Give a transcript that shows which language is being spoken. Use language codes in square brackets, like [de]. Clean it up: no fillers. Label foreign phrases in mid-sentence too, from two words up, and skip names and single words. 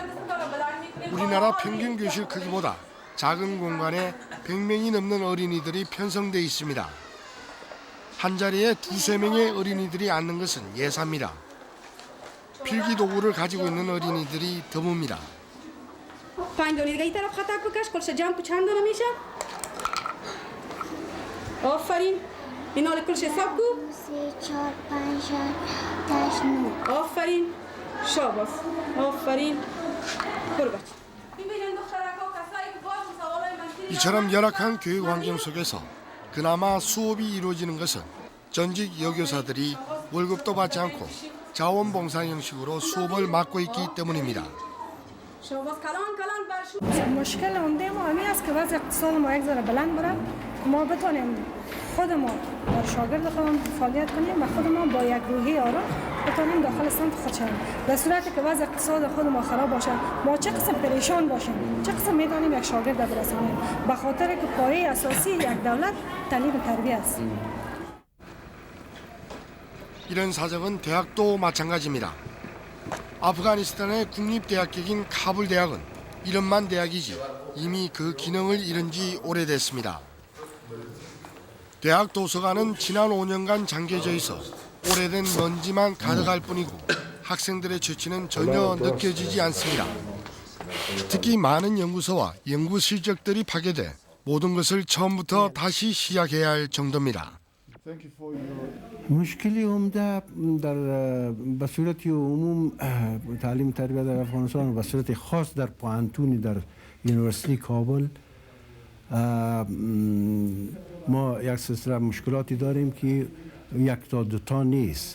[ko] 우리나라 평균 교실 크기보다 작은 공간에 100명이 넘는 어린이들이 편성돼 있습니다. 한 자리에 2~3명의 어린이들이 앉는 것은 예사입니다. 필기도구를 가지고 있는 어린이들이 드뭅니다. [fa] 5 دونه دیگه این طرف خطا بکش کلش جمع چند دونه میشه؟ آفرین اینا رو کلش حساب کو 3 4 5 6 8 9 آفرین شاباس آفرین برو بچه [ko] 이처럼 열악한 교육 환경 속에서 그나마 수업이 이루어지는 것은 전직 여교사들이 월급도 받지 않고 자원봉사 형식으로 수업을 맡고 있기 때문입니다. [fa] مشکل عمده ما همین است که وضع اقتصاد ما یک ذره بلند بره ما بتونیم خود ما در شاگرد خودمون فعالیت کنیم و خود ما با یک روحیه آرام بتونیم داخل صنف خود شویم. در صورتی که وضع اقتصاد خود ما خراب باشه ما چه قسم پریشان باشیم چه قسم میتونیم یک شاگرد برسانیم به خاطر که پایه اساسی یک دولت تعلیم و تربیت است. [ko] 이런 사정은 대학도 마찬가지입니다. 아프가니스탄의 국립대학격인 카불 대학은 이름만 대학이지 이미 그 기능을 잃은 지 오래됐습니다. 대학 도서관은 지난 5년간 잠겨져 있어 오래된 먼지만 가득할 뿐이고 학생들의 취치는 전혀 느껴지지 않습니다. 특히 많은 연구소와 연구 실적들이 파괴돼 모든 것을 처음부터 다시 시작해야 할 정도입니다. [fa] مشکلی عمده در به صورت عموم تعلیم تربیت در افغانستان و به صورت خاص در پوهنتون در یونیورسیتی کابل ما یک سلسله مشکلاتی داریم که یک تا دو تا نیست.